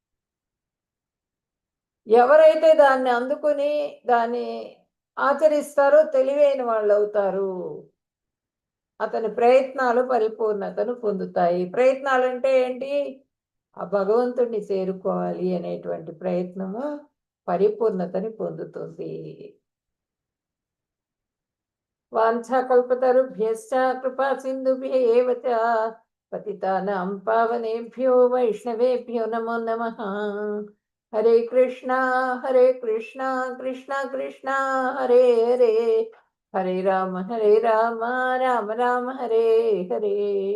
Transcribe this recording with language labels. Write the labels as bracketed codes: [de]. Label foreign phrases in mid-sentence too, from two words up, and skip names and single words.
[te] ఎవరైతే దాన్ని అందుకుని దాన్ని ఆచరిస్తారో తెలివైన వాళ్ళు అవుతారు. అతని ప్రయత్నాలు పరిపూర్ణతను పొందుతాయి. ప్రయత్నాలు అంటే ఏంటి? ఆ భగవంతుడిని చేరుకోవాలి అనేటువంటి ప్రయత్నము పరిపూర్ణతని పొందుతుంది. [sa] वाञ्छाकल्पतरुभ्यश्च कृपा सिन्धुभ्य एव च पतितानां पावनेभ्यो वैष्णवेभ्यो नमो नमः. हरे कृष्ण कृष्ण कृष्ण हरे हरे हरे राम राम राम हरे हरे.